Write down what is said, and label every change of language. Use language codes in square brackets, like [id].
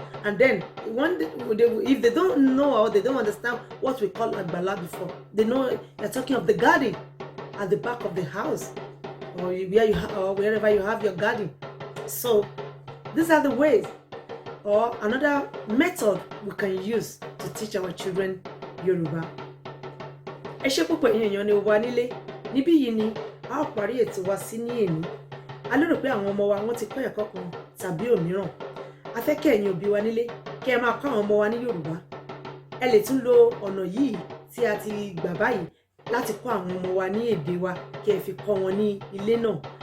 [en] And then if they don't know or they don't understand what we call Agbala before, they know you're talking of the garden at the back of the house, or wherever you have your garden. So these are the ways, or another method we can use to teach our children Yoruba. [yo] Ẹ ṣé púpọ̀ èèyàn ni wà nílé. Níbí yìí ni a ó parí ètò wa sí ní èní. A lérò pé àwọn ọmọ wa wọ́n ti kọ́ ẹ̀kọ́ kan tàbí òmíràn. A fẹ́ kí ẹ̀yin òbí wa nílé kí ẹ máa kọ́ àwọn ọmọ wa ní Yorùbá. Ẹ lè tún lo ọ̀nà yìí tí a ti gbà báyìí láti kọ́ àwọn ọmọ wa ní èdè wa kí ẹ fi kọ́ wọn ní ilé náà.